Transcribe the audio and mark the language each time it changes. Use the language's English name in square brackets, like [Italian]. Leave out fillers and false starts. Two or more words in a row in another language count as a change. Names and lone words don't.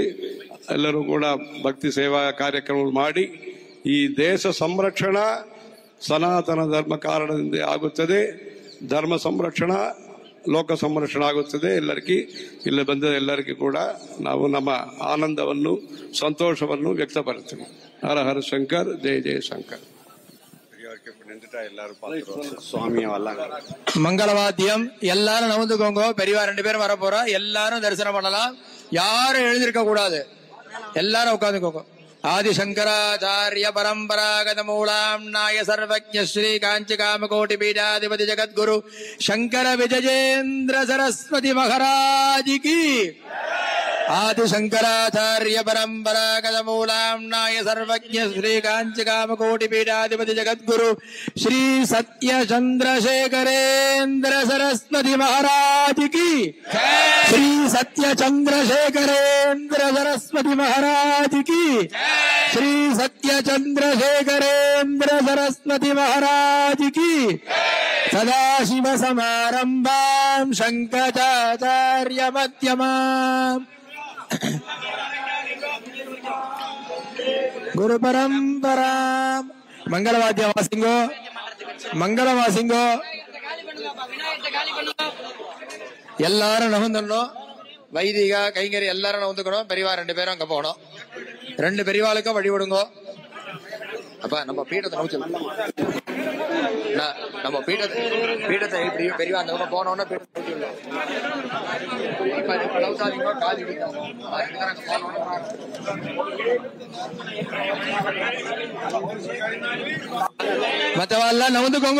[Kannada] ಎಲ್ಲರೂ ಕೂಡ ಭಕ್ತಿ ಸೇವಾ ಕಾರ್ಯಕ್ರಮಗಳು ಮಾಡಿ ಈ ದೇಶ ಸಂರಕ್ಷಣಾ ಸನಾತನ ಧರ್ಮ ಕಾರಣದಿಂದ ಆಗುತ್ತದೆ. ಧರ್ಮ ಸಂರಕ್ಷಣಾ, ಲೋಕ ಸಂರಕ್ಷಣೆ ಆಗುತ್ತದೆ. ಎಲ್ಲರಿಗೂ ಇಲ್ಲಿ ಬಂದ ಎಲ್ಲರಿಗೂ ಕೂಡ ನಾವು ನಮ್ಮ ಆನಂದವನ್ನು, ಸಂತೋಷವನ್ನು ವ್ಯಕ್ತಪಡಿಸ್ತೀವಿ. ಹರ ಹರ ಶಂಕರ್, ಜಯ ಜಯ ಶಂಕರ್. [Tamil] மங்களவாத்தியம் எல்லாரும் நவுந்துக்கோங்க. பெரியவா 2 பேரும் வர போறோம். எல்லாரும் தரிசனம் பண்ணலாம். யாரும் எழுந்திருக்க கூடாது. எல்லாரும் உட்காந்துக்கோங்க. [Sanskrit] आदिशङ्कराचार्य परम्परागत मूलाम् नाय सर्वज्ञ श्री काञ्ची कामकोटि पीठाधिपति जगद्गुरु शङ्कर विजयेन्द्र सरस्वती महाराज की. आदिशङ्कराचार्य परम्परागत मूलाम् नाय सर्वज्ञ श्री काञ्ची कामकोटि पीठाधिपति जगद्गुरु श्री सत्य चन्द्रशेखरेन्द्र सरस्वती महाराज की. [Hindi] श्री सत्य चंद्रशेखरेन्द्र सरस्वती महाराज की. श्री सत्य चंद्रशेखरेन्द्र सरस्वती महाराज की. [Sanskrit] सदाशिव समारंभां शंकराचार्य मध्यमाम् गुरु परंपरां. [Tamil] மங்களவாத்யம் வாசிங்கோ, மங்கள வாசிங்கோ. எல்லாரும் நகர்ந்துடணும். வைதிக கைங்கறி எல்லாரும் நகர்ந்துக்கணும். பெரியவா 2 பேரும் அங்க போகணும். 2 பெரியவாளுக்கும் வழிபடுங்க. அப்ப நம்ம பீடத்தை நோச்சு, நம்ம பீடத்தை பெரியவா அந்த பக்கம் போனோம்னா பீடத்தை மற்றவாள் நகர்ந்துக்கோங்க.